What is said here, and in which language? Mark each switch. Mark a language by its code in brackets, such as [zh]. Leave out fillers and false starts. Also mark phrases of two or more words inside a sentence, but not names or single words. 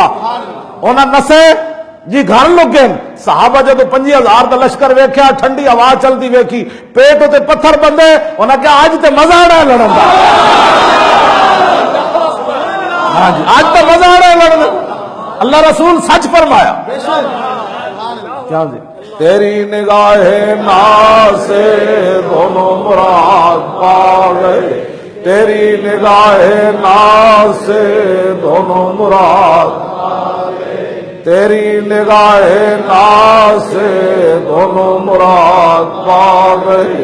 [pa] انہاں نسے جی گھر لگے صحابہ جدو 50,000 دا لشکر ویکھیا ٹھنڈی ہوا چلدی ویکھی پیٹ تے پتھر بندے انہاں کہ اج تے مزہ آنا لڑن دا. ہاں جی اج تے مزہ آنا لڑن دا. اللہ رسول سچ فرمایا. [ur] کیا جی تیری نگاہ ناز سے دونوں مراد پا گئے. تیری نگاہ ناز سے دونوں مراد تیری نگاہ ناز سے دونوں مراد پا گئے.